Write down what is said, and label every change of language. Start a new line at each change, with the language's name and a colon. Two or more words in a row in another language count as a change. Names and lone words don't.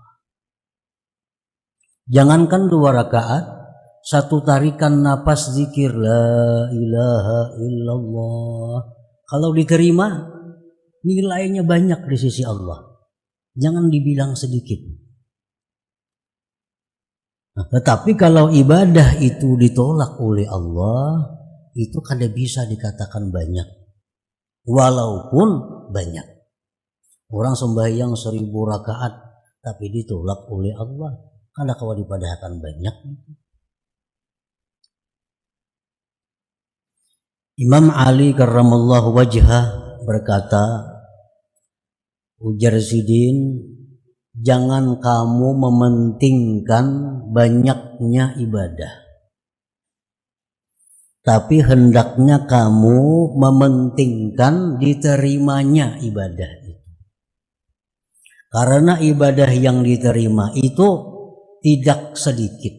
Indonesian: Jangankan 2 rakaat, 1 tarikan napas zikir
Arabic: لا إله إلا الله,
Indonesian: kalau diterima nilainya banyak di sisi Allah. Jangan dibilang sedikit. Nah, tetapi kalau ibadah itu ditolak oleh Allah, itu kada bisa dikatakan banyak, walaupun banyak. Orang sembahyang 1000 rakaat tapi ditolak oleh Allah, kada kawa dipadahkan banyak. Imam Ali
Arabic: كرم الله وجهه
Indonesian: berkata, ujar Sidin, jangan kamu mementingkan banyaknya ibadah, tapi hendaknya kamu mementingkan diterimanya ibadah itu. Karena ibadah yang diterima itu tidak sedikit.